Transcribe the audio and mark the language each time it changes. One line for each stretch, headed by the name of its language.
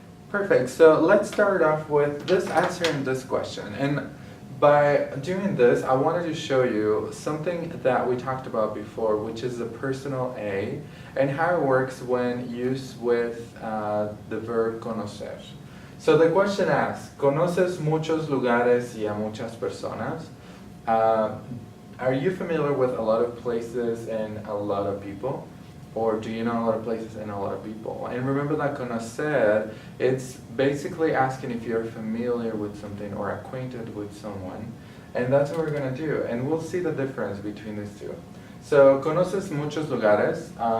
English: Perfect, so let's start off with answering this question. And by doing this, I wanted to show you something that we talked about before, which is the personal A, and how it works when used with the verb conocer. So the question asks,
Spanish: ¿conoces muchos lugares y a muchas personas?
English: Are you familiar with a lot of places and a lot of people? Or do you know a lot of places and a lot of people? And remember that conocer, it's basically asking if you're familiar with something or acquainted with someone. And that's what we're going to do. And we'll see the difference between these two.
Spanish: So, ¿conoces muchos lugares?